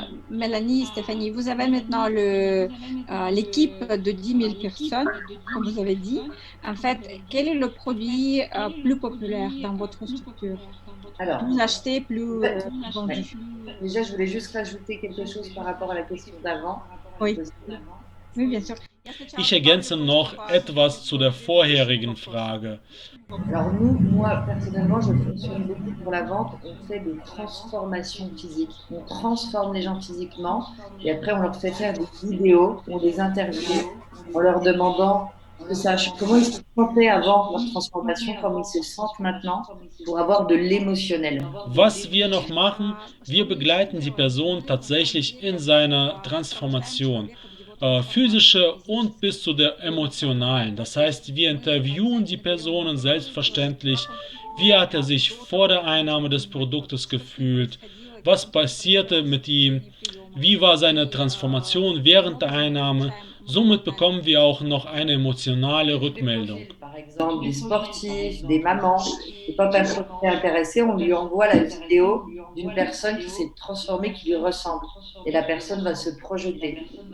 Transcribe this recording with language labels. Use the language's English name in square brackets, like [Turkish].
[French] Mélanie, Stéphanie, vous avez maintenant l'équipe de 10 000 personnes, comme vous avez dit. En fait, quel est le produit plus populaire dans votre structure? Alors, plus acheté, plus vendu. Déjà, je voulais juste rajouter quelque chose par rapport à la question d'avant. Oui. Oui, bien sûr. [German] Ich ergänze noch etwas zu der vorherigen Frage. [French] Alors moi personnellement, je fonctionne beaucoup pour la vente. On fait des transformations physiques. On transforme les gens physiquement et après on leur fait faire des vidéos ou des interviews en leur demandant comment ils se sentaient avant leur transformation, comment ils se sentent maintenant, pour avoir de l'émotionnel. [German] Was wir noch machen, wir begleiten die Person tatsächlich in seiner Transformation. Physische und bis zu der emotionalen. Das heißt, wir interviewen die Personen selbstverständlich. Wie hat er sich vor der Einnahme des Produktes gefühlt? Was passierte mit ihm? Wie war seine Transformation während der Einnahme? Somit bekommen wir auch noch eine emotionale Rückmeldung. [French] Par exemple, des sportifs, des mamans. Et quand un projet est intéressé, on lui envoie la vidéo d'une personne qui s'est transformée, qui lui ressemble. Et la personne va se projeter.